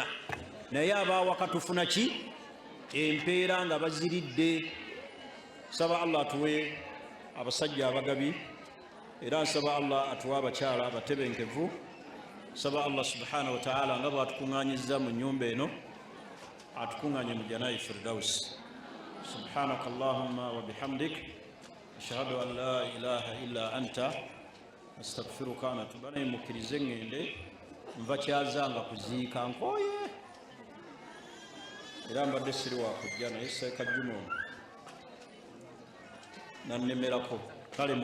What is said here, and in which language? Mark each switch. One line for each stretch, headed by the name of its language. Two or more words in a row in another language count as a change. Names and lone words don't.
Ganda: Naye abawaka tufuna ki? Empeera nga baziridde. Saba Allah atuwe abasajja abagabi, era nsaba Allah atuwe abakyala abatebenkevu. Saba Allah
Arabic: سبحانه وتعالى
Ganda: nga bw'atukuŋŋaanyizza mu nnyumba eno atukuŋŋaanye mu Jannatul Firdaus.
Arabic: سبحانك اللهم وبحمدك أشهد أن لا إله إلا أنت أستغفرك وأتوب إليك.
Ganda: Mukkirize ŋŋende, nva kyazanga kuziika nkooye, era mbadde siri wa kujja naye Seeka Juma nannemerako. Kale